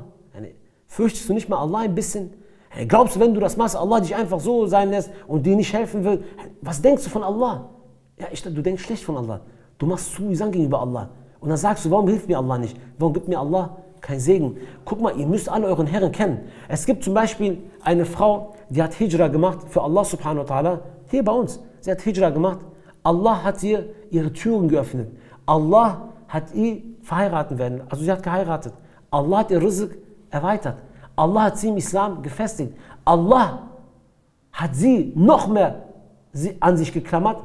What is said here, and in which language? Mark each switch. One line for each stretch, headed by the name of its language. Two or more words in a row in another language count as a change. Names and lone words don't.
German: Fürchtest du nicht mal Allah ein bisschen? Glaubst du, wenn du das machst, Allah dich einfach so sein lässt und dir nicht helfen will? Was denkst du von Allah? Ja, du denkst schlecht von Allah. Du machst Zusagen gegenüber Allah. Und dann sagst du, warum hilft mir Allah nicht? Warum gibt mir Allah kein Segen? Guck mal, ihr müsst alle euren Herren kennen. Es gibt zum Beispiel eine Frau, die hat Hijra gemacht für Allah
Arabic: سبحانه وتعالى.
German: Hier bei uns. Sie hat Hijra gemacht. Allah hat ihr ihre Türen geöffnet. Allah hat ihr verheiraten werden. Also sie hat geheiratet. Allah hat ihr Rizq erweitert. Allah hat sie im Islam gefestigt. Allah hat sie noch mehr an sich geklammert.